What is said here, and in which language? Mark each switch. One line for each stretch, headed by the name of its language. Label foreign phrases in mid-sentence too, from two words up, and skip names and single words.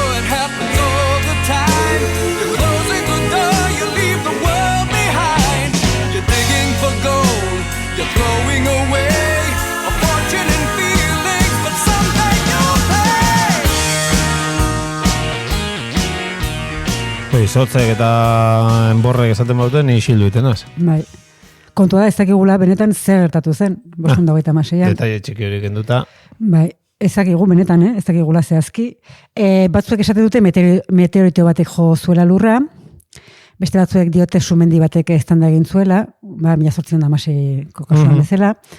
English: It happens all the time. You're closing the door. You leave the world behind. You're digging for gold. You're throwing away a fortune and feelings, but someday you'll pay.
Basque: Izotzek eta enborrek esaten bauten isildu itenaz. Bai. Kontua da, ez dakigula benetan zer gertatu zen, 526an. Detaile txiki hori kenduta. Bai. ez dakigu benetan, ez dakigula zehazki. Batzuek esate dute meteorito batek jo zuela lurra, beste batzuek diote sumendi batek eztanda egin zuela, 1816ko kasuan bezala.